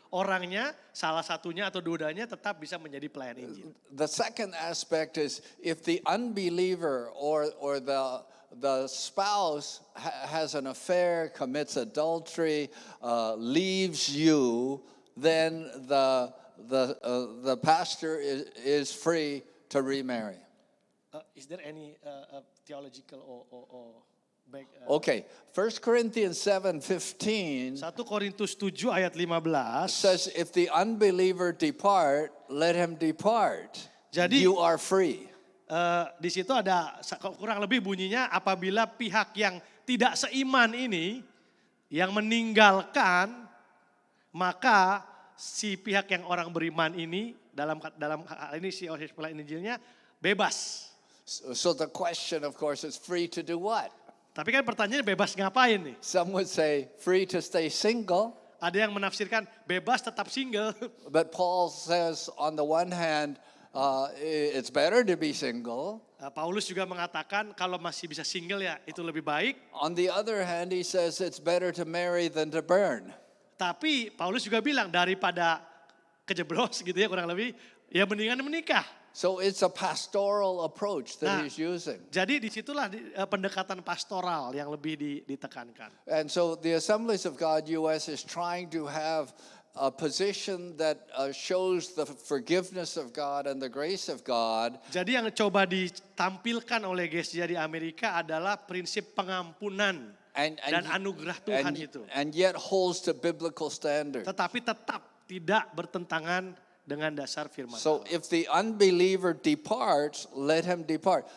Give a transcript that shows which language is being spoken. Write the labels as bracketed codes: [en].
[id] Orangnya, salah satunya atau dua-duanya tetap bisa menjadi pelayan Injil. [en] The second aspect is if the unbeliever or the spouse has an affair, commits adultery, leaves you, then the pastor is free to remarry. Is there any theological or back? Okay, 1 Corinthians 7:15 [id] 1 Korintus 7 ayat 15. [en] says, if the unbeliever depart, let him depart. [id] Jadi- [en] You are free. [id] Di situ ada kurang lebih bunyinya apabila pihak yang tidak seiman ini yang meninggalkan, maka si pihak yang orang beriman ini dalam hal ini si pelayan Injilnya bebas. [en] So the question, of course, is free to do what? [id] Tapi kan pertanyaannya bebas ngapain nih? [en] Some would say free to stay single, [id] Ada yang menafsirkan bebas tetap single. [en] but Paul says on the one hand, it's better to be single. [id] Paulus juga mengatakan kalau masih bisa single ya itu lebih baik. [en] On the other hand, he says it's better to marry than to burn. [id] Tapi Paulus juga bilang daripada kejeblos gitu ya kurang lebih, ya mendingan menikah. [en] So it's a pastoral approach that [id] Nah, [en] he's using. [id] Jadi disitulah pendekatan pastoral yang lebih ditekankan. [en] And so the Assemblies of God US is trying to have a position that shows the forgiveness of God and the grace of God. [id] Jadi yang coba ditampilkan oleh GSJ di Amerika adalah prinsip pengampunan dan anugerah Tuhan itu. [en] And yet holds to biblical standards. [id] Tetapi tetap tidak bertentangan dengan dasar firman [en] So [id] Allah. [en] if the unbeliever departs, let him depart.